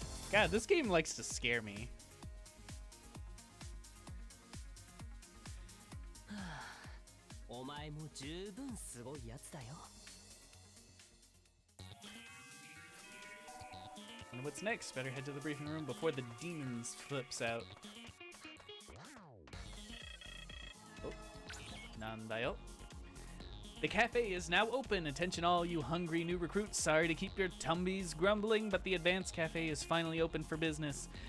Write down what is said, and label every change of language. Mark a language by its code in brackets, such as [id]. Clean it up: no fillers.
[en] God, this game likes to scare me. [ja] お前も十分すごいやつだよ。 [en] Wonder what's next? Better head to the briefing room before the demons flips out. Oh, [ja] nandayo. [en] The cafe is now open. Attention all you hungry new recruits. Sorry to keep your tumbies grumbling, but the advanced cafe is finally open for business.